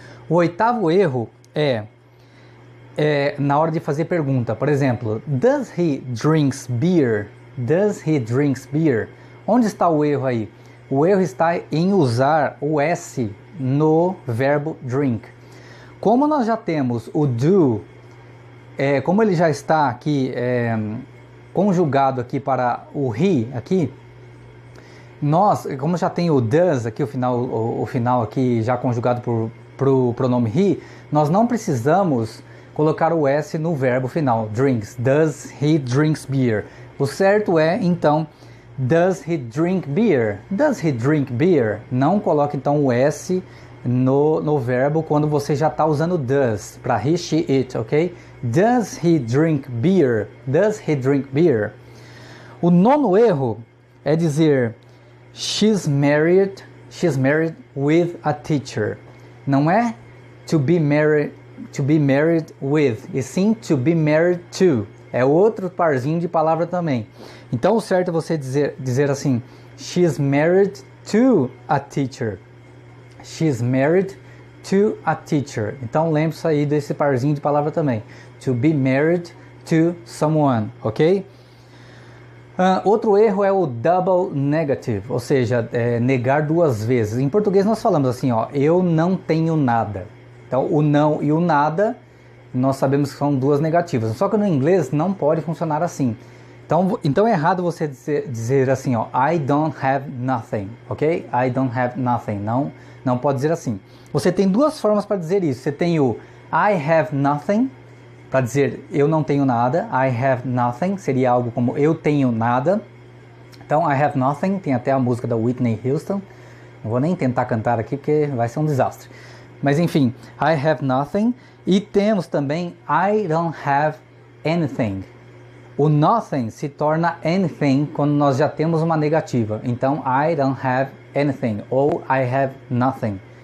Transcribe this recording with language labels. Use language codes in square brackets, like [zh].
[pt] O oitavo erro é na hora de fazer pergunta. Por exemplo, [en] does he drinks beer? Does he drinks beer? [pt] Onde está o erro aí? O erro está em usar o S no verbo drink. Como nós já temos o do, como ele já está aqui conjugado aqui para o he aqui, nós, como já tem o does aqui, o final aqui já conjugado para o pronome he, nós não precisamos colocar o S no verbo final, drinks. [en] Does he drinks beer? [pt] O certo é, então, [en] does he drink beer? Does he drink beer? [pt] Não coloque, então, o S no verbo quando você já está usando does, para he, she, it, ok? [en] Does he drink beer? Does he drink beer? [pt] O nono erro é dizer [en] she's married with a teacher. [pt] Não é [en] to be married with, [pt] e sim [en] to be married to. [pt] É outro parzinho de palavra também. Então o certo é você dizer assim, [en] she's married to a teacher. She's married to a teacher. [pt] Então lembre-se aí desse parzinho de palavra também. [en] To be married to someone, ok? [pt] Outro erro é o double negative, ou seja, negar duas vezes. Em português nós falamos assim, ó, eu não tenho nada. Então o não e o nada nós sabemos que são duas negativas. Só que no inglês não pode funcionar assim. Então é errado você dizer assim, ó, [en] I don't have nothing, [pt] ok? [en] I don't have nothing. [pt] Não pode dizer assim. Você tem duas formas para dizer isso. Você tem o [en] I have nothing, [pt] para dizer eu não tenho nada. [en] I have nothing [pt] seria algo como eu tenho nada. Então I have nothing, tem até a música da Whitney Houston. Não vou nem tentar cantar aqui porque vai ser um desastre. Mas enfim, [en] I have nothing. [pt] E temos também [en] I don't have anything. [pt] O nothing se torna anything quando nós já temos uma negativa. [en] Então, I don't have anything ou I have nothing.